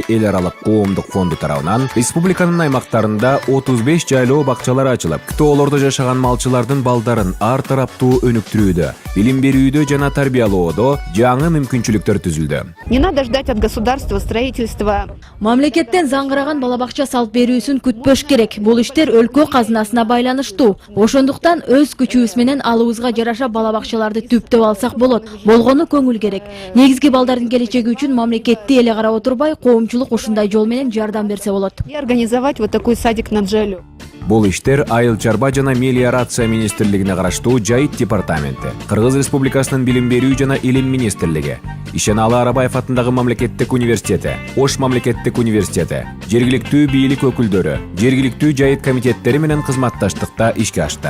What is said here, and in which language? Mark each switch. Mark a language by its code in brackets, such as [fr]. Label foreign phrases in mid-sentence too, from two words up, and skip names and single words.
[ky] эл аралык коомдук фонду тарабынан республиканын аймактарында 35 жайлоо бакчалары ачылып, ктоолордо жашаган малчылардын балдарын ар тараптуу өнүктүрүүдө, билим берүүдө жана тарбиялоодо жаңы мүмкүнчүлүктөр түзүлдү. [ru] Не надо ждать от государства строительства. [ky] Мамлекеттен заңгыраган бала бакча салып берүүсүн күтпөш керек. Бул иштер өлкө казынасына байланыштуу. Ошондуктан өз күчүбүз менен алуубузга жараша бала бакчаларды түптөп алсак болот. Болгону көңүл керек. Негизги балдардын келечеги үчүн мамлекетти эле карап отурбай, коомчулук ушундай жол менен жардам берсе болот. [ru] И организовать вот такой садик на Джалю. [ky] Бул иштер Айыл чарба жана мелиорация министрлигине караштуу Жайыт департаменти, Кыргыз Республикасынын билим берүү жана илим министрлиги, Ишеналы Арабаев атындагы мамлекеттик университети, Ош мамлекеттик университети, жергиликтүү бийлик өкүлдөрү, жергиликтүү Жайыт комитеттери менен кызматташтыкта ишке ашты.